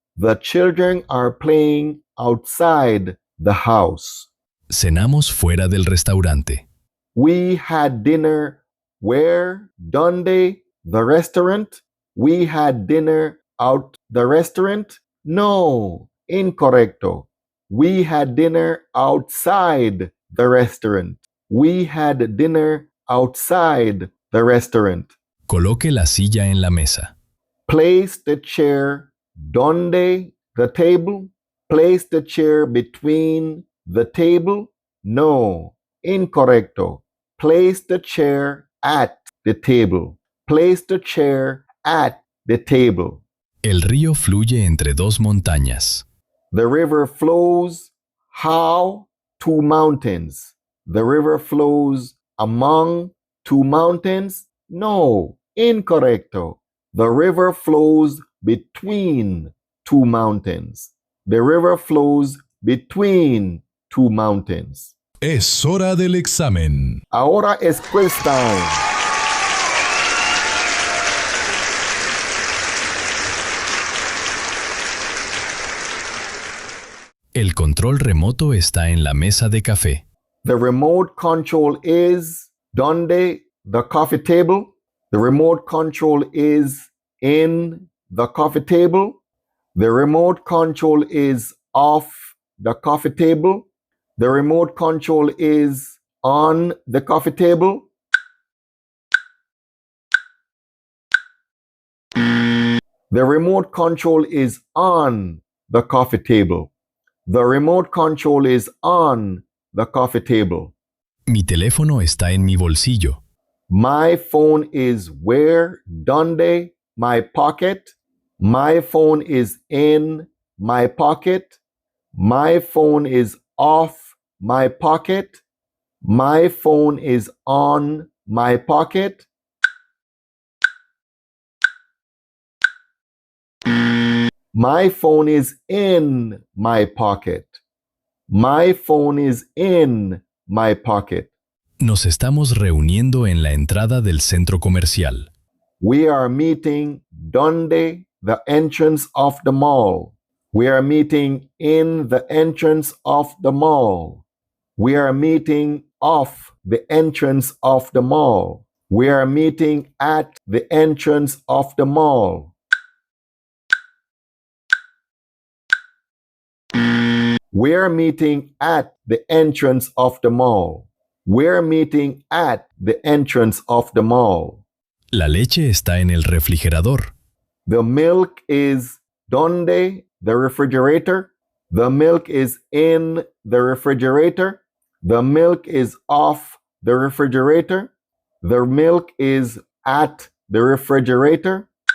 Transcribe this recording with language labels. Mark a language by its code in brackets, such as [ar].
[en] The children are playing outside the house. [es] Cenamos fuera del restaurante. [en] We had dinner where? Donde? The restaurant? We had dinner out the restaurant? No, incorrecto. We had dinner outside the restaurant. We had dinner outside the restaurant. [es] Coloque la silla en la mesa. [en] Place the chair donde the table? Place the chair between the table? No, incorrecto. Place the chair at the table. Place the chair at the table. [es] El río fluye entre dos montañas. [en] The river flows how? Two mountains. The river flows among two mountains? No, incorrecto. The river flows between two mountains. The river flows between two mountains. [es] Es hora del examen. Ahora es quiz time. El control remoto está en la mesa de café. [en] The remote control is donde the coffee table. The remote control is in the coffee table. The remote control is off the coffee table. The remote control is on the coffee table. The remote control is on the coffee table. The remote control is on the coffee table. [es] Mi teléfono está en mi bolsillo. [en] My phone is where? Donde? My pocket. My phone is in my pocket. My phone is off my pocket. My phone is on my pocket. My phone is in my pocket. My phone is in my pocket. [es] Nos estamos reuniendo en la entrada del centro comercial. [en] We are meeting donde? The entrance of the mall. We are meeting in the entrance of the mall. We are meeting off the entrance of the mall. We are meeting at the entrance of the mall. We are meeting at the entrance of the mall. We're meeting at the entrance of the mall. [es] La leche está en el refrigerador. [en] The milk is donde? The refrigerator. The milk is in the refrigerator. The milk is off the refrigerator. The milk is at the refrigerator.